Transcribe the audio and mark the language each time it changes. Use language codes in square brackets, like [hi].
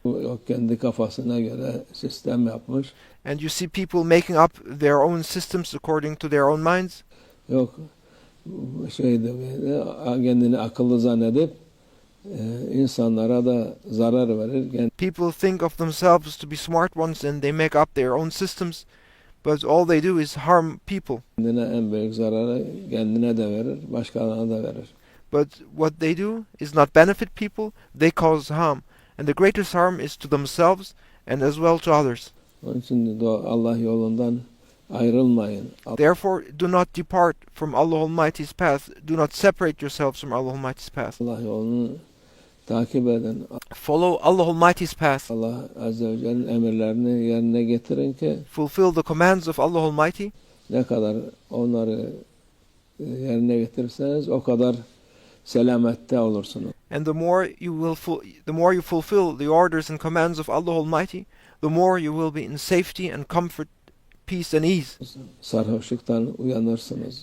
[tr] O kendi kafasına göre sistem yapmış. [en] and you see people making up their own systems according to their own minds. [tr] Yok şeyde kendini akıllı zannedip insanlara da zarar verir. [en] People think of themselves to be smart ones and they make up their own systems, but all they do is harm people. [tr] Kendine en büyük zararı kendine de verir, başkalarına da verir. [en] But what they do is not benefit people, they cause harm. And the greatest harm is to themselves and as well to others. [tr] Onun için Allah yolundan ayrılmayın. [en] Therefore, do not depart from Allah Almighty's path. Do not separate yourselves from Allah Almighty's path. [tr] Allah yolunu takip edin. [en] Follow Allah Almighty's path. [tr] Allah Azze ve Celle'nin emirlerini yerine getirin ki [en] Fulfill the commands of Allah Almighty. [tr] ne kadar onları yerine getirirseniz o kadar selamette olursunuz. [en] And the more you fulfill the orders and commands of Allah Almighty, the more you will be in safety and comfort, peace and ease. [tr] Sarhoşluktan uyanırsınız.